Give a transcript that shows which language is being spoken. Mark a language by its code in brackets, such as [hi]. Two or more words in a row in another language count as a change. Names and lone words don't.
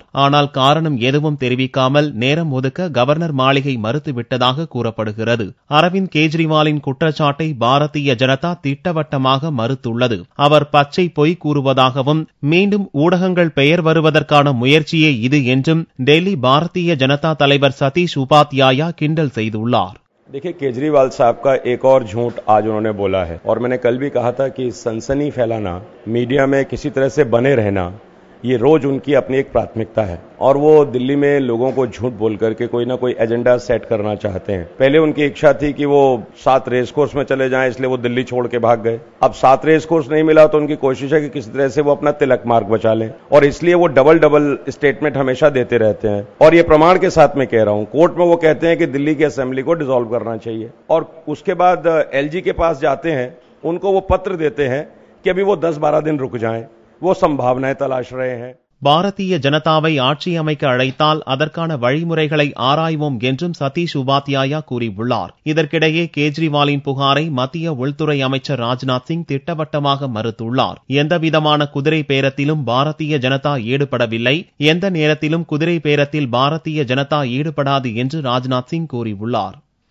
[ta] ஆனால் காரணம் எதுவும் தெரிவிக்காமல் நேரம் ஒதுக்க கவர்னர் மாளிகை மறுத்துவிட்டதாக கூறப்படுகிறது. அரவிந்த் கெஜ்ரிவாலின் குற்றச்சாட்டை பாரதிய ஜனதா திட்டவட்டமாக மறுத்துள்ளது. அவர் பச்சை பொய் கூறுவதாகவும் மீண்டும் ஊடகங்கள் பெயர் வருவதற்கான முயற்சியே இது என்றும் டெல்லி பாரதிய ஜனதா தலைவர் சதீஷ் உபாத்யாயா கிண்டல் செய்துள்ளார். [hi] देखिए, केजरीवाल साहब का एक और झूठ आज उन्होंने बोला है और मैंने कल भी कहा था कि सनसनी फैलाना, मीडिया में किसी तरह से बने रहना, ये रोज उनकी अपनी एक प्राथमिकता है और वो दिल्ली में लोगों को झूठ बोल करके कोई ना कोई [en] agenda set [hi] करना चाहते हैं. पहले उनकी इच्छा थी कि वो 7 रेस कोर्स में चले जाएं, इसलिए वो दिल्ली छोड़ के भाग गए. अब 7 रेस कोर्स नहीं मिला तो उनकी कोशिश है कि किसी तरह से वो अपना तिलक मार्ग बचा लें और इसलिए वो [en] double statement [hi] हमेशा देते रहते हैं. और ये प्रमाण के साथ मैं कह रहा हूं, कोर्ट में वो कहते हैं कि दिल्ली की असेंबली को डिसॉल्व करना चाहिए और उसके बाद एलजी के पास जाते हैं, उनको वो पत्र देते हैं कि अभी वो 10-12 दिन रुक जाएं, वो संभावनाएं तलाश रहे हैं. [ta] பாரதிய ஜனதாவை ஆட்சி அமைக்க அழைத்தால் அதற்கான வழிமுறைகளை ஆராய்வோம் என்றும் சதீஷ் உபாத்யாயா கூறியுள்ளார். இதற்கிடையே கேஜ்ரிவாலின் புகாரை மத்திய உள்துறை அமைச்சர் ராஜ்நாத் சிங் திட்டவட்டமாக மறுத்துள்ளார். எந்தவிதமான குதிரை பேரத்திலும் பாரதிய ஜனதா ஈடுபடவில்லை, எந்த நேரத்திலும் குதிரை பேரத்தில் பாரதிய ஜனதா ஈடுபடாது என்று ராஜ்நாத் சிங் கூறியுள்ளார்.